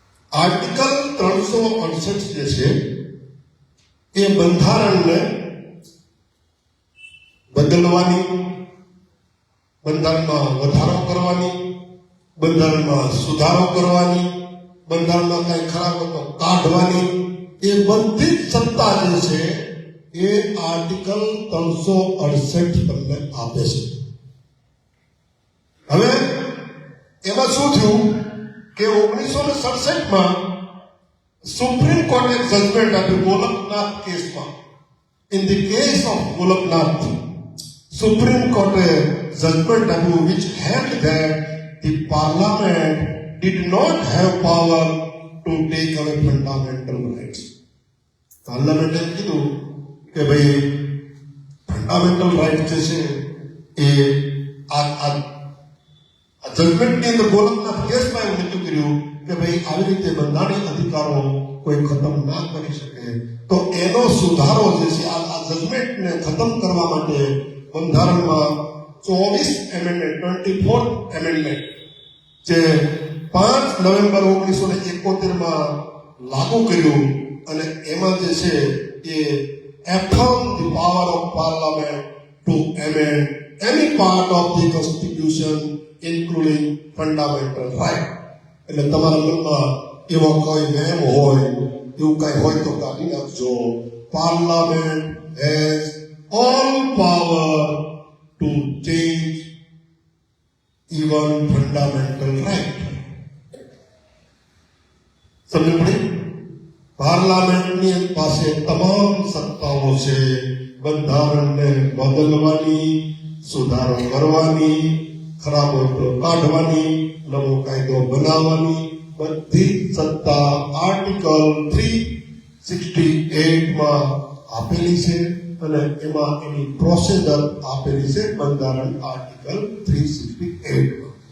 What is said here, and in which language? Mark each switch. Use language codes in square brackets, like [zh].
[gu] Article 368 જે છે એ બંધારણને બદલવાની, બંધારણમાં વધારો કરવાની, બંધારણમાં સુધારો કરવાની, બંધારણમાં કઈ ખરાબ હતો કાઢવાની, એ બધી જ સત્તા જે છે એ આર્ટિકલ 368 તમને આપે છે. હવે એમાં શું થયું કે 1967માં સુપ્રીમ કોર્ટે જજમેન્ટ આપ્યું ગોલકનાથ કેસમાં. [en] in the case of Golaknath, [gu] supreme કોર્ટે જજમેન્ટ આપ્યું [en] which held that the parliament did not have power to take away fundamental rights. [gu] પાર્લામેન્ટે કીધું કે ભાઈ ફંડામેન્ટલ રાઇટ જે છે એ આ જજમેન્ટની અંદર ગોલકનાથ કેસમાં એવું નક્કી કર્યું કે ભાઈ આવી રીતે બંધારણીય અધિકારો કોઈ ખતમ ના કરી શકે. તો એનો સુધારો જે છે આ જજમેન્ટને ખતમ કરવા માટે બંધારણમાં 24 એમેન્ડમેન્ટ, 24th એમેન્ડમેન્ટ જે 5 નવેમ્બર 1971માં લાગુ કર્યું. અને એમાં જે છે એ [en] affirm the power of parliament to amend any part of the constitution including fundamental right. [gu] એટલે તમારા મનમાં એવો કોઈ નેમ હોય, એવું કઈ હોય તો કાઢી નાખજો. [en] Parliament has all power to change even fundamental right. [gu] સમજ પડી? પાર્લામેન્ટની પાસે તમામ સત્તાઓ છે, બંધારણને બદલવાની, સુધારો કરવાની, ખરાબ હોય તો કાઢવાની, નવો કાયદો બનાવવાની બધી સત્તા આર્ટિકલ 368 માં આપેલી છે અને એમાં એની પ્રોસિજર આપેલી છે બંધારણ આર્ટિકલ 368 માં.